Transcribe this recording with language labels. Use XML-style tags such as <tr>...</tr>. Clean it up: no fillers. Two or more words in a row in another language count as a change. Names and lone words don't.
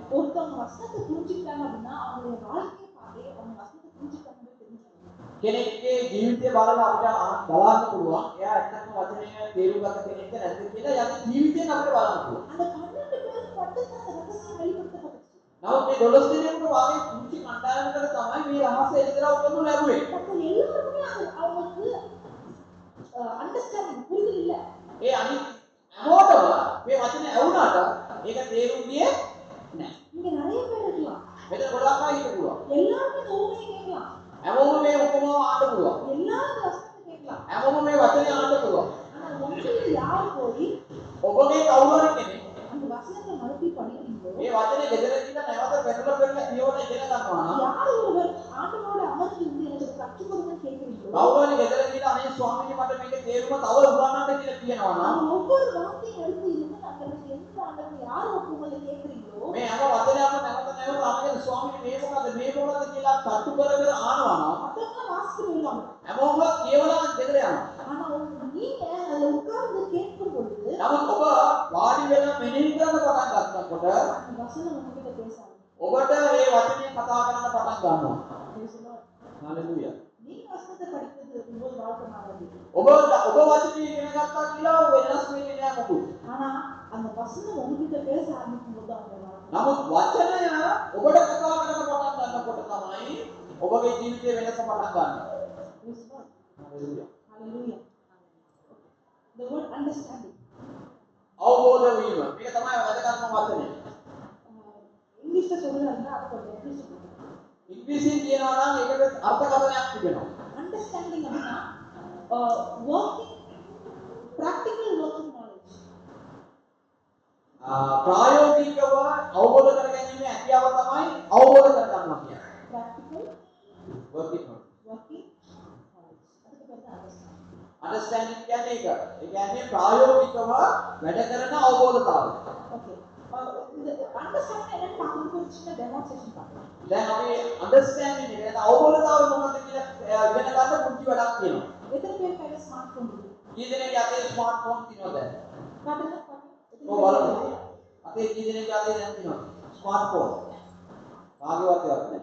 <ta>ஒருத்தவங்க வசனத்தை புரிஞ்சுக்கிட்டாங்க அப்படின்னா அவங்களுடைய வாழ்க்கையை பார்த்து அவங்க வசனத்தை புரிஞ்சுக்கிட்டாங்க தெரிஞ்சுக்கணும்.</ta> <si>කෙනෙක්ගේ ජීවිතය බලලා අපිට බලන්න පුළුවන්. එයා ඇත්තටම වචනය තේරුම් ගත කෙනෙක්ද නැද්ද කියලා යන්නේ ජීවිතයෙන් අපිට බලන්න පුළුවන්.</si> <ta>அந்த 12 பேருக்கு மட்டும்தான் அந்த ரகசியம் வெளிப்படுத்தப்பட்டுச்சு.</ta> <si>නමුත් මේ 12 දෙනෙකුට වාගේ කුංචි කණ්ඩායමකට තමයි මේ රහසය එළිදරව් කරනු ලැබුවේ.</si> <ta>மற்ற எல்லாருமே அது அவங்களுக்கு அண்டர்ஸ்டாண்டிங் புரிதல் இல்ல.</ta> <si>ඒ අනිත් හැමෝටම මේ වචනේ ඇහුණාට ඒක තේරුම් ගියේ නැහැ.</si> <ta>இங்க நிறைய பேர் இருக்கலாம்.</ta> <si>මෙතන ගොඩක් අය ඉන්න පුළුවන්.</si> <ta>எல்லாருமே இந்த ஊமையை கேட்கலாம்.</ta> <si>හැමෝම මේ උපමාව ආන්න පුළුවන්.</si> <ta>எல்லாரும் இந்த வசனத்தை கேட்கலாம்.</ta> <si>හැමෝම මේ වචනේ ආන්න පුළුවන්.</si> <ta>ஆனா உங்களுக்கு யார் போய்</ta> <si>ඔබගේ කවුරු හරි කෙනෙක්</si> <ta>அந்த வசனத்தை மறுபடி படிக்கிறீங்களோ</ta> <si>මේ වචනේ ගෙදර ගිහින් නැවත පෙරලා කියවන ඉගෙන ගන්නවා නම්</si> <ta>யார் ஒருவர் ஆண்டவரோட அமர்ந்து இருந்து எனக்கு கற்றுக் கொடுங்கன்னு கேட்கிறீங்களோ</ta> <si>කවුරු හරි ගෙදර ගිහින් අනේ ස්වාමීනි මට මේක තේරුම තව උගන්වන්න කියලා කියනවා නම්</si> <ta>அவங்க ஒவ்வொரு வார்த்தையும் எடுத்து இருந்து தங்களுக்கு எந்த ஆண்டவர் யார் ஒப்புங்களை கேட்கிறீங்களோ</ta> <si>මේ හැම වචනයක්ම නැවත නැවත අහගෙන ස්වාමීනි මේ මොකද කියලා තට්ටු කර කර ආනවා නම්</si> <ta>மற்றவங்க வாசித்து விடுவாங்க.</ta> <si>හැමෝම කියවලා ගෙදර යනවා.</si> <ta>ஆனா நீங்க அதுல உட்கார்ந்து கேட்கும் பொழுது</ta> <si>නමුත් ඔබ වාඩි වෙලා මෙනෙහි කරන පටන් ගන්නකොට</si> <ta>அந்த வசனம் உங்ககிட்ட பேசாது.</ta> <si>ඔබට මේ වචනේ කතා කරන්න පටන් ගන්නවා.</si> <en>Praise the Lord.</en> <si>හalleluya.</si> <ta>நீங்க வசனத்தை படிக்கிறது உங்கள் வாழ்க்கை மாதிரி.</ta> <si>ඔබ වචනේ ඉගෙන ගත්තා කියලා වෙනස් වෙන්නේ නෑ මොකුත්.</si> <ta>ஆனா அந்த வசனம் உங்ககிட்ட பேச ஆரம்பிக்கும் போது அவங்க வாழ்க்கை</ta> <si>නමුත් වචනය ඔබට කතා කරන්න පටන් ගන්නකොට තමයි ඔබගේ ජීවිතේ වෙනස පටන් ගන්න.</si> <en>Praise the Lord.</en> <si>හalleluya.</si> <en>Hallelujah. The word understanding.</en> <si>අවබෝධ වීම. මේක තමයි වැදගත්ම වචනේ.</si> <ta>இங்கிலீஷ்ல சொல்றாருன்னா அது கொஞ்சம் எப்படி சொல்றது?</ta> <si>ඉංග්‍රීසියෙන් කියනවා නම් ඒකට අර්ථකථනයක් තිබෙනවා.</si> <en>Understanding அப்படின்னா working practical working knowledge.</en> <si>ප්‍රායෝගිකව අවබෝධ කරගැනීමේ හැකියාව තමයි අවබෝධ කරගන්නවා කියන්නේ.</si> <en>Practical working working knowledge.</en> <ta>அதுக்கு பேர் தான் understanding.</ta> <si>understanding කියන්නේ ඒක. ඒ කියන්නේ ප්‍රායෝගිකව වැඩ කරන අවබෝධතාවය.</si> <ta>Okay. இந்த understanding என்னன்னு பார்க்கும்போது ஒரு சின்ன demonstration பார்க்கலாம்.</ta> <si>දැන් අපි understanding එක නැත්නම් අවබෝධතාවය මොකක්ද කියලා ඉගෙන ගන්න පුංචි වැඩක් තියෙනවා.</si> <ta>எத்தனை பேர் கையில</ta> <en>smart phone</en> <ta>இருக்கு?</ta> <si>කී දෙනෙක් අතේ</si> <en>smart phone</en> <si>තියෙනවද?</si> <ta>காட்டுங்க பாருங்க.</ta> <si>ඔව් බලන්න. අතේ කී දෙනෙක් අතේ දැන් තියෙනවද?</si> <en>smart phone.</en> <si>කාගේවත් ඒවත් නැහැ.</si>